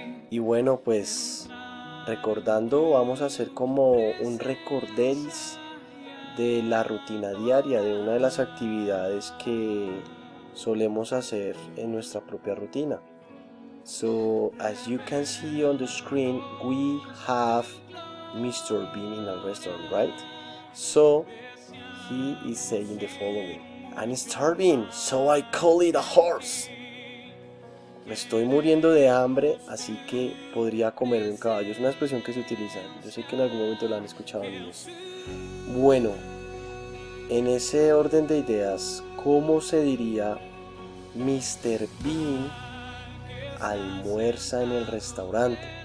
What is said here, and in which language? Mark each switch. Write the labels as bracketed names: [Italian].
[Spanish] Y bueno, pues recordando, vamos a hacer como un recorderis de la rutina diaria, de una de las actividades que solemos hacer en nuestra propia rutina. [English] So, as you can see on the screen, we have Mr. Bean in a restaurant, right? So, he is saying the following: I'm starving, so I call it a horse. [Spanish] Me estoy muriendo de hambre, así que podría comerme un caballo. Es una expresión que se utiliza. Yo sé que en algún momento la han escuchado, niños. Bueno, en ese orden de ideas, ¿cómo se diría Mr. Bean almuerza en el restaurante?